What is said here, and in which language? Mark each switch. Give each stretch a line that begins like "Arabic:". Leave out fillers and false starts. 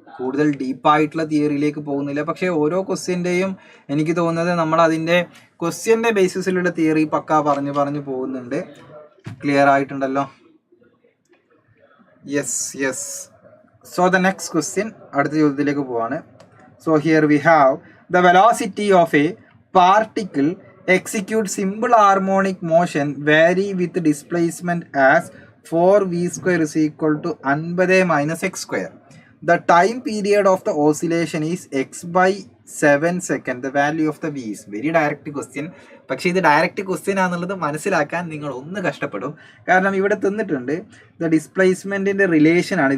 Malayalam: കൂടുതൽ ഡീപ്പായിട്ടുള്ള തിയറിയിലേക്ക് പോകുന്നില്ല. പക്ഷേ ഓരോ ക്വസ്റ്റ്യൻ്റെയും എനിക്ക് തോന്നുന്നത് നമ്മൾ അതിൻ്റെ ക്വസ്റ്റ്യൻ്റെ ബേസിസിലുള്ള തിയറി പക്ക പറഞ്ഞു പോകുന്നുണ്ട്. Clear ആയിട്ടുണ്ടല്ലോ?
English: Yes. So the next question, അടുത്ത ചോദ്യത്തിലേക്ക് പോവാണ്. So here we have the velocity of a particle execute simple harmonic motion vary with displacement as 4v square is equal to 50 minus x square. The time period of the oscillation is x by 7 second. The value of the v is very direct question.
Malayalam: പക്ഷേ ഇത് direct question ആണെന്നുള്ളത് മനസ്സിലാക്കാൻ നിങ്ങൾ ഒന്ന് കഷ്ടപ്പെടും. കാരണം ഇവിടെ തന്നിട്ടുണ്ട് the ഡിസ്പ്ലേസ്മെൻറ്റിൻ്റെ relation ആണ്.